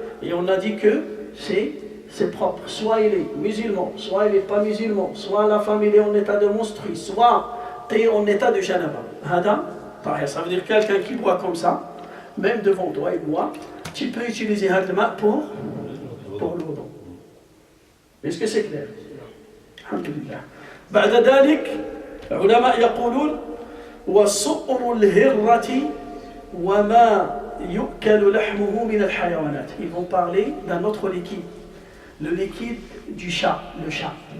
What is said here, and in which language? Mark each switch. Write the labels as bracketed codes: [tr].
[fr] Et on a dit que c'est propre. Soit il est musulman, soit il n'est pas musulman, soit la femme il est en état de monstru, soit tu es en état de janaba. Ça veut dire quelqu'un qui boit comme ça, même devant toi et moi, tu peux utiliser hadma pour l'eau. Est-ce que c'est clair? Alhamdulillah. [ar] بعد ذلك العلماء يقولون وسؤر الهرة وما يؤكل لحمه من الحيوانات. [fr] Ils vont parler d'un autre liquide. Le liquide du chat, le chat.